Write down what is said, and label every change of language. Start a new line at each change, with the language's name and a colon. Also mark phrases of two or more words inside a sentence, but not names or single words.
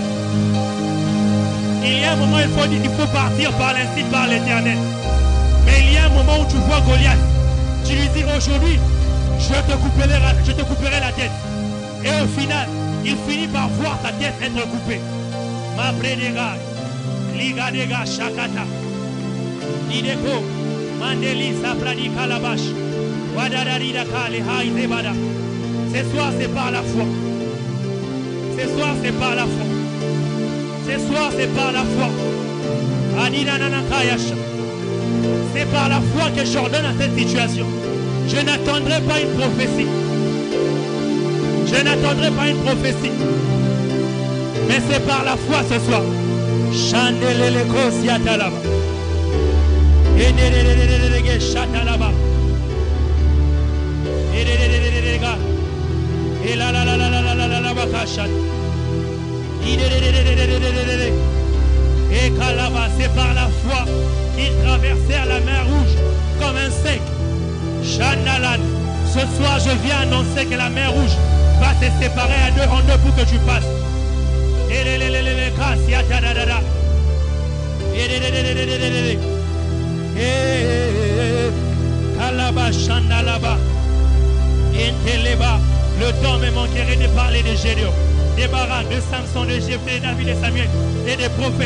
French: Il y a un moment où il faut partir par l'instinct, par l'Éternel. Mais il y a un moment où tu vois Goliath. Tu lui dis aujourd'hui, je te couperai la tête. Et au final, il finit par voir ta tête être coupée. Ma prédéga, liga dega shakata. Ideko, Mandeli, Saprani, Kalabash, Wadarida, Kale, Haïzebada. Ce soir, c'est par la foi. Ce soir, c'est par la foi. Ce soir, c'est par la foi. C'est par la foi que j'ordonne à cette situation. Je n'attendrai pas une prophétie. Je n'attendrai pas une prophétie. Mais c'est par la foi ce soir. Chandelele kosiatalaba. Edelelelelege chatalaba. Edelelelega. Elalalalalala bakachat. Idelelelelelele. Et Kalaba, c'est par la foi qu'ils traversèrent la mer rouge comme un sec. Chandalan, ce soir je viens annoncer que la mer rouge va se séparer en deux pour que tu passes. Kalaba, Chandalaba, Inteleba, le temps me manquerait de parler de Gédéon, des Barak, de Samson, de Jephthé, de David, de Samuel et des prophètes.